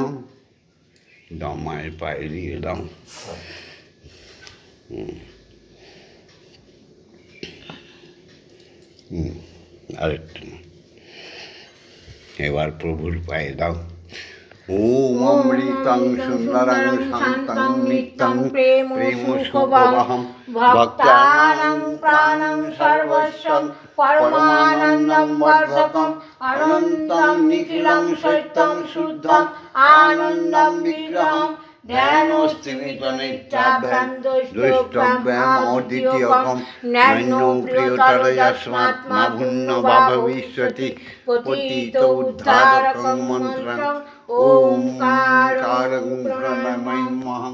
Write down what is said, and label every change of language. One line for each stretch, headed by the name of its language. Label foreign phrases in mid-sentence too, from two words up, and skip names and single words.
Bangla: দাও মায়ের পায়ে দিয়ে দাও। আরেকটা এবার প্রভুর পায়ে দাও।
Sanskrit: ওম অমৃতং সুন্দরং শান্তং নিত্যং প্রেম সুখবহম ভক্তানাং প্রাণং সর্বস্বং পরমানন্দং বর্ধকম অনন্তং নিখিলং সত্যং শুদ্ধং আনন্দং বিগ্রহম ধ্যানোস্তিমিতনিত্যাভ্যাম দুষ্টভ্যাম অদ্বিতীয়কম নৈনো প্রিয়তর যস্মাৎ মা ভূন্ন বা ভবিষ্যতি পতিত উদ্ধারকং মন্ত্রং ওমকারং প্রণমাম্যহম।